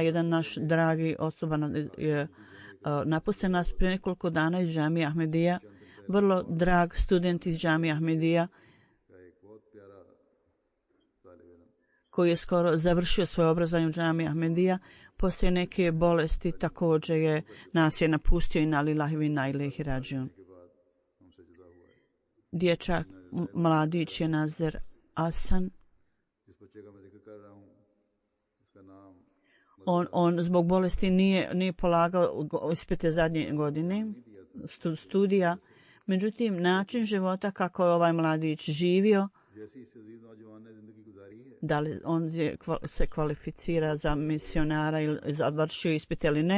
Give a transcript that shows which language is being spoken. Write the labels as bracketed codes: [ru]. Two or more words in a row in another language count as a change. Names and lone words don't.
[bs] Jedan naš dragi osoba je napustio nas prije nekoliko dana iz Džamije Ahmedija, vrlo drag student iz Džamije Ahmedija koji je skoro završio svoje obrazovanje u Džamiji Ahmedija. Poslije neke bolesti također nas je napustio i [ar] إنا لله وإنا إليه راجعون. [bs] Dječak, mladić je Nazir Asan. On zbog bolesti nije polagao ispite zadnje godine studija. Međutim, način života kako je ovaj mladić živio, da li on se kvalificira za misionara ili završio ispit ili ne.